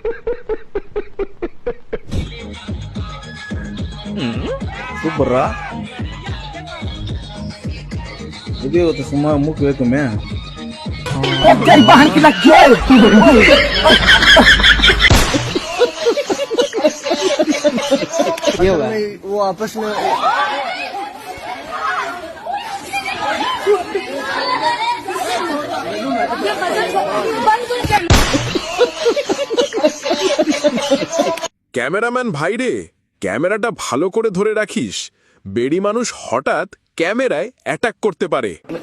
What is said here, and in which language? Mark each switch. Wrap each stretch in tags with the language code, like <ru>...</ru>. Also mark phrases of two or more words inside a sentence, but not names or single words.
<ms>Kubra. Video tu semua muka tu man. Jadi bahan kita jual. Iya kan?</ms> <hi>वो आपस में</hi> <bn>ক্যামেরাম্যান ভাই রে, ক্যামেরাটা ভালো করে ধরে রাখিস। বেড়ি মানুষ হঠাৎ ক্যামেরায় অ্যাটাক করতে পারে।</bn>